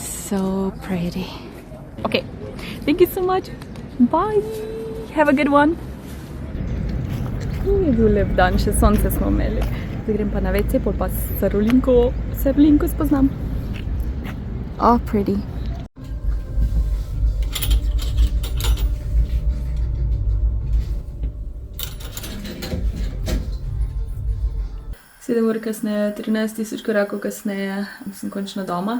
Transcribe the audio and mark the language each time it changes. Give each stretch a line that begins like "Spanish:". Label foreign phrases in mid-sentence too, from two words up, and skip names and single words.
English: so pretty. Okay, thank you so much. Bye. Have a good one.
Slovenian: Je bil lep dan, še sonce smo imeli. Zdaj grem pa na WC, pol pa se Rolinko spoznam.
English: Oh, pretty.
Slovenian: Sedem ur kasneje, 13 000 korakov kasneje, sem končno doma.